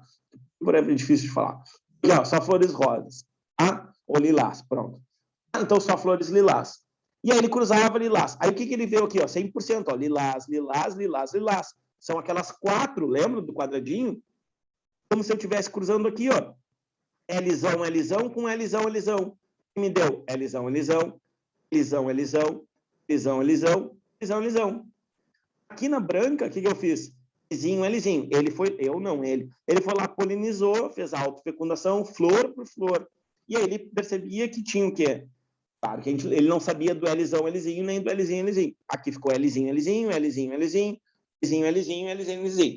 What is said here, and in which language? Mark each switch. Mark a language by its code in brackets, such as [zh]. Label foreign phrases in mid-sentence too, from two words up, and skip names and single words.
[pt] É difícil de falar. E, ó, só flores rosas, tá? Ou lilás, pronto. Então só flores lilás. E aí ele cruzava lilás. Aí o que ele viu aqui? Ó, 100%, ó, lilás, lilás, lilás, lilás. São aquelas 4, lembra do quadradinho? Como se eu estivesse cruzando aqui, ó. Lzão, Lzão com Lzão, Lzão. E me deu Lzão, Lzão, Lzão, Lzão, Lzão, Lzão, Lzão, Lzão. Aqui na branca, o que eu fiz? Lzinho, Lzinho. Ele foi lá, polinizou, fez a autofecundação, flor por flor. E aí ele percebia que tinha o quê? Claro que ele não sabia do Lzão, Lzinho, nem do Lzinho, Lzinho. Aqui ficou Lzinho, Lzinho, Lzinho, Lzinho, Lzinho, Lzinho, Lzinho, Lzinho.